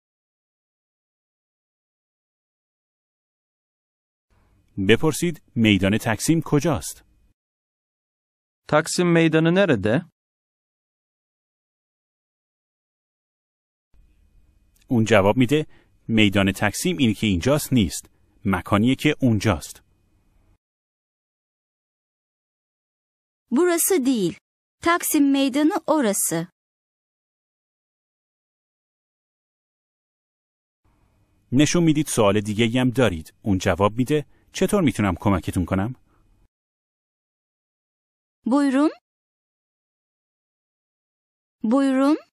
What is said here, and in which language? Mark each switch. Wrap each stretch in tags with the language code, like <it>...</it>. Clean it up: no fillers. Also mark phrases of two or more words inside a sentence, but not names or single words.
<fa>بپرسید میدان تکسیم کجاست؟</fa> <tr>Taksim Meydanı nerede?</tr> <fa>اون جواب میده میدان تکسیم اینی که اینجاست نیست. مکانیه که اونجاست.</fa> <tr>Burası değil. Taksim Meydanı orası.</tr> <fa>نشون میدید سوال دیگه‌ای هم دارید. اون جواب میده چطور میتونم کمکتون کنم؟</fa> <tr>Buyurun. Buyurun.</tr>